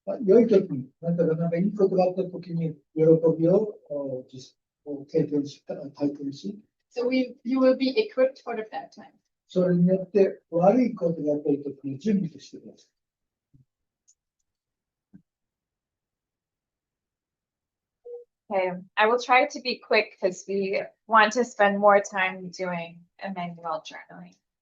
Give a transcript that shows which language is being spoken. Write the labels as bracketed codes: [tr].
[ja] 良い時に、あなたがなんかいいことがあった時に、喜びを経験し、体験し、 [en] So you will be equipped for the bad times. [ja] それによって悪いことがあった時に準備としてください。 [en] Okay, I will try to be quick because we want to spend more time doing Emmanuel journaling.